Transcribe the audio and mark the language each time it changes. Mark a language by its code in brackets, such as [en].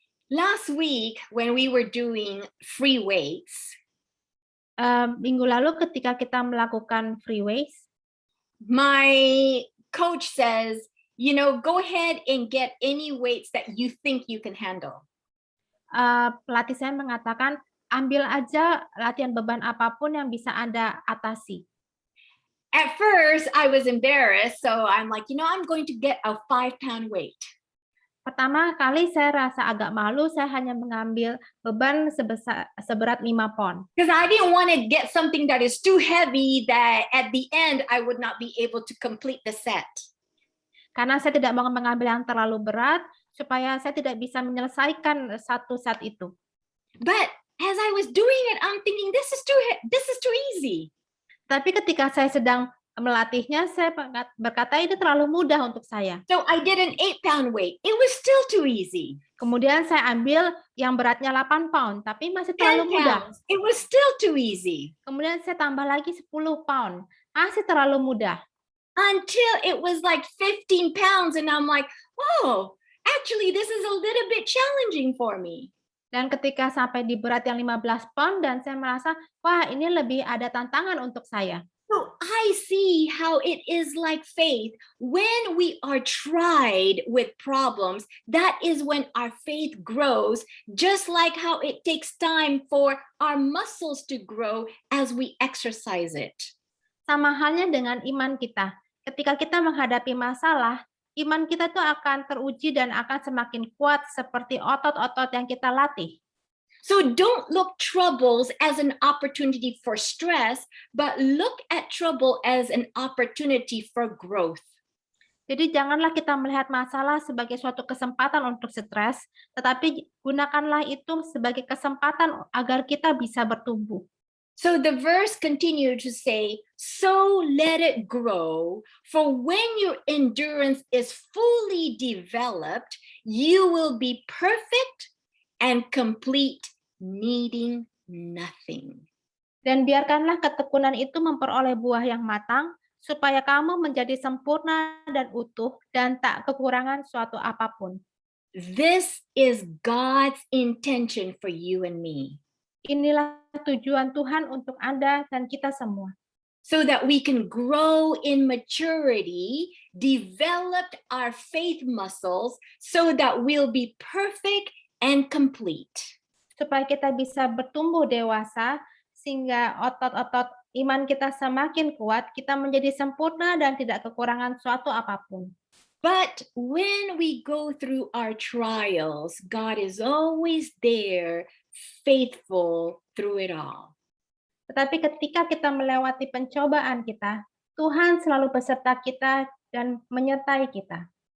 [en] Last week, when we were doing free weights, [id] Minggu lalu ketika kita melakukan free weights, [en] my coach says, you know, go ahead and get any weights that you think you can handle. [id] pelatih saya mengatakan, ambil aja latihan beban apapun yang bisa Anda atasi. [en] At first, I was embarrassed, so I'm like, you know, I'm going to get a 5-pound weight. [id] Pertama kali saya rasa agak malu, saya hanya mengambil beban seberat 5 pon. [en] Because I didn't want to get something that is too heavy that at the end I would not be able to complete the set. [id] Karena saya tidak mau mengambil yang terlalu berat, supaya saya tidak bisa menyelesaikan satu set itu. [en] But as I was doing it, I'm thinking, this is too easy. [id] Tapi ketika saya sedang melatihnya, saya berkata ini terlalu mudah untuk saya. [en] So I did an 8-pound weight. It was still too easy. [id] Kemudian saya ambil yang beratnya 8 pound, tapi masih [en] 10 [id] terlalu mudah. [en] pounds. It was still too easy. [id] Kemudian saya tambah lagi 10 pound, masih terlalu mudah. [en] Until it was like 15 pounds and I'm like, oh, actually this is a little bit challenging for me. [id] Dan ketika sampai di berat yang 15 pound dan saya merasa, wah ini lebih ada tantangan untuk saya. [en] So I see how it is like faith. When we are tried with problems, that is when our faith grows, just like how it takes time for our muscles to grow as we exercise it. [id] Sama halnya dengan iman kita. Ketika kita menghadapi masalah, iman kita tuh akan teruji dan akan semakin kuat seperti otot-otot yang kita latih. [en] So don't look troubles as an opportunity for stress, but look at trouble as an opportunity for growth. [id] Jadi janganlah kita melihat masalah sebagai suatu kesempatan untuk stres, tetapi gunakanlah itu sebagai kesempatan agar kita bisa bertumbuh. [en] So the verse continued to say, so let it grow, for when your endurance is fully developed, you will be perfect and complete, needing nothing. [id] Dan biarkanlah ketekunan itu memperoleh buah yang matang, supaya kamu menjadi sempurna dan utuh dan tak kekurangan suatu apapun. [en] This is God's intention for you and me. [id] Inilah tujuan Tuhan untuk Anda dan kita semua. [en] So that we can grow in maturity, develop our faith muscles, so that we'll be perfect and complete. [id] Supaya kita bisa bertumbuh dewasa, sehingga otot-otot iman kita semakin kuat, kita menjadi sempurna dan tidak kekurangan suatu apapun. [en] But when we go through our trials, God is always there, faithful through it all. [id] Tetapi ketika kita melewati pencobaan kita, Tuhan selalu beserta kita dan menyertai kita.